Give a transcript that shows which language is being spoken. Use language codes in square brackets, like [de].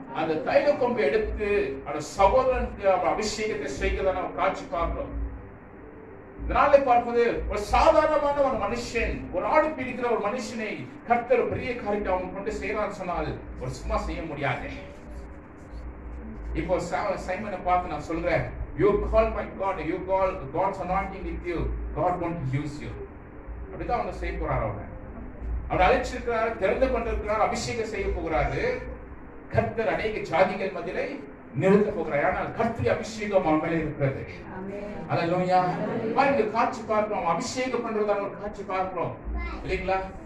[ta] அந்த தைல கொம்பை எடுத்து அந்த சகோதரனுக்கு அபிஷேகத்தை செய்கிறத நாம் காட்சி பார்க்கிறோம். இதனால பார்ப்பது ஒரு சாதாரணமான ஒரு மனுஷன், ஒரு ஆடு பிடிக்கிற ஒரு மனுஷனை கர்த்தர் பெரிய காரியத்தை அவன் கொண்டு செய்யறான்னு சொன்னால் ஒரு சும்மா செய்ய முடியாது. இப்போ சைமனை பார்த்து நான் சொல்றேன், [en] you call by God, you call God's anointing with you, God want to use you. [ta] அப்படிதான் அவங்க செய்ய போறாரு. அவர் அழைச்சிருக்கிறார், தெரிந்து கொண்டிருக்கிறார், அபிஷேகம் செய்ய போகிறாரு. கர்த்தர் அநேக ஜாதிகள் மத்தியிலே நிறுத்த போகிறார். ஆனால் கர்த்தருடைய அபிஷேகம் அவன் மேலே இருக்கிறது. ஹalleluya. பாருங்க, காட்சி பார்க்கிறோம், அபிஷேகம் பண்றதான ஒரு காட்சி பார்க்கிறோம் இல்லைங்களா?